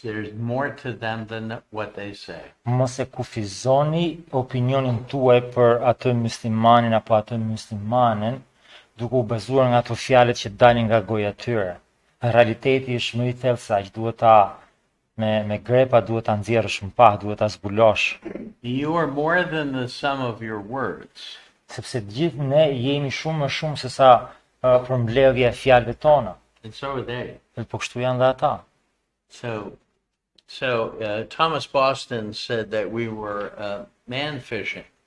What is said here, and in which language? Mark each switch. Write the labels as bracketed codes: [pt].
[en] There's more to them than what they say. [sq] Mos e kufizoni opinionin tuaj për atë muslimanin apo atë muslimanen duke u bazuar nga ato fjalët që dalin nga goja e tyre. Realiteti është më i thellë se aq, duhet ta me grepa duhet ta nxjerrësh më pak, duhet ta zbulosh. [en] You are more than the sum of your words. [sq] Sepse gjithë ne jemi shumë më shumë se sa përmbledhja e fjalëve tona. [en] And so are they. [sq] Po kështu janë dhe ata. [en] So Thomas Boston said that we were man fishing.